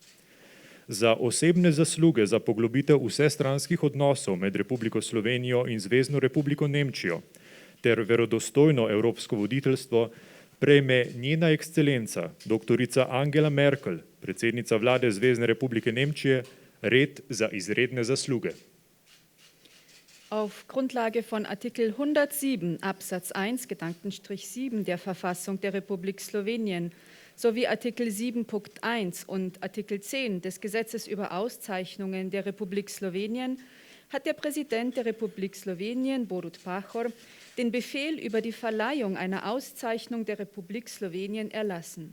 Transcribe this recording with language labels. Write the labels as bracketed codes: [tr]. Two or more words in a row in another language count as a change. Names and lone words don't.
[sl] Za osebne zasluge za poglobitev vsestranskih odnosov med Republiko Slovenijo in Zvezno Republiko Nemčijo ter verodostojno evropsko voditeljstvo prejme njena ekscelenca, doktorica Angela Merkel, predsednica vlade Zvezne Republike Nemčije, red za izredne zasluge. [de] Auf Grundlage von Artikel 107 Absatz 1 Gedankenstrich 7 der Verfassung der Republik Slowenien sowie Artikel 7.1 und Artikel 10 des Gesetzes über Auszeichnungen der Republik Slowenien hat der Präsident der Republik Slowenien, Borut Pahor, den Befehl über die Verleihung einer Auszeichnung der Republik Slowenien erlassen.